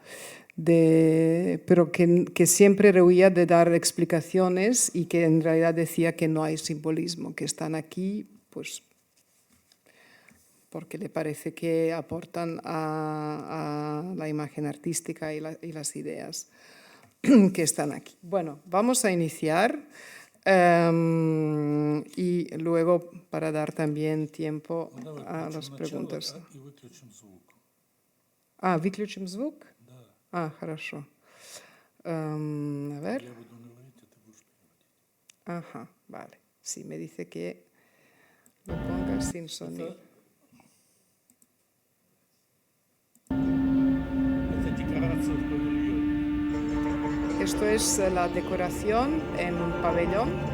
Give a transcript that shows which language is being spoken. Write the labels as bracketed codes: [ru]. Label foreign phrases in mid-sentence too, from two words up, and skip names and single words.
[es] Pero que siempre rehuía de dar explicaciones, y que en realidad decía que no hay simbolismo, que están aquí pues porque le parece que aportan a la imagen artística y las ideas que están aquí. Bueno, vamos a iniciar. Y luego para dar también tiempo a las preguntas. [ru] Выключим звук? Хорошо. [es] A ver. Ajá, vale. Sí, me dice que lo ponga sin sonido. Esto es la decoración en un pabellón.